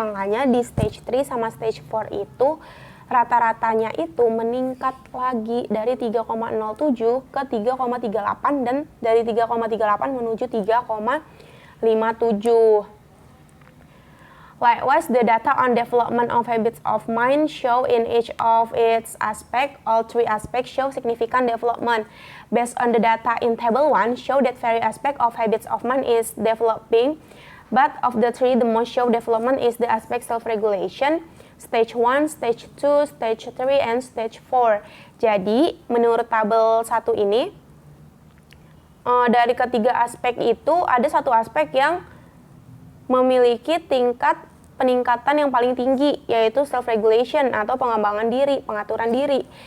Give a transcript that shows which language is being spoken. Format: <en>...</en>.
<id>Makanya di stage 3 sama stage 4 itu rata-ratanya itu meningkat lagi dari 3,07 ke 3,38 dan dari 3,38 menuju 3,57.</id> <en>Likewise, the data on development of habits of mind show in each of its aspects, all 3 aspects show significant development. Based on the data in table 1, show that various aspect of habits of mind is developing, but of the 3, the most show development is the aspect self-regulation, stage 1, stage 2, stage 3, and stage 4.</en> <id>Jadi, menurut tabel 1 ini, dari ketiga aspek itu, ada satu aspek yang memiliki tingkat peningkatan yang paling tinggi, yaitu self-regulation atau pengembangan diri, pengaturan diri.</id>